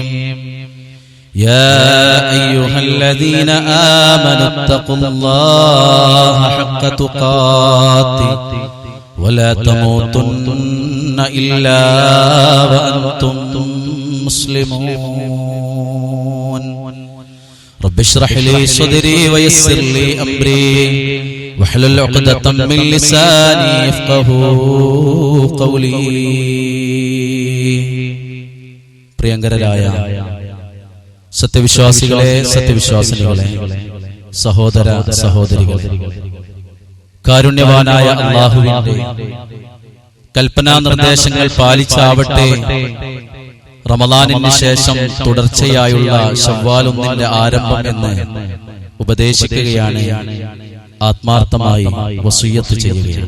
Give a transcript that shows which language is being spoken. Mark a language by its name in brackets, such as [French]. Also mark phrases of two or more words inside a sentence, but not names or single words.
[Arabic] يا أيها الذين آمنوا اتقوا الله حق تقاته ولا تموتن إلا وأنتم مسلمون. رب اشرح لي صدري ويسر لي أمري واحلل عقدة من لساني يفقهوا قولي. [Malayalam] പ്രിയങ്കരായ സത്യവിശ്വാസികളെ, സത്യവിശ്വാസിനികളെ, സഹോദര സഹോദരികളെ, കാരുണ്യവാനായ അല്ലാഹുവിന്റെ കൽപ്പനാ നിർദ്ദേശങ്ങൾ പാലിച്ചാവട്ടെ റമളാനിന് ശേഷം തുടർച്ചയായുള്ള ശവ്വാൽ 1 ആരംഭം എന്ന് ഉപദേശിക്കുകയാണ്, ആത്മാർത്ഥമായി വസിയ്യത്ത് ചെയ്യുകയാണ്.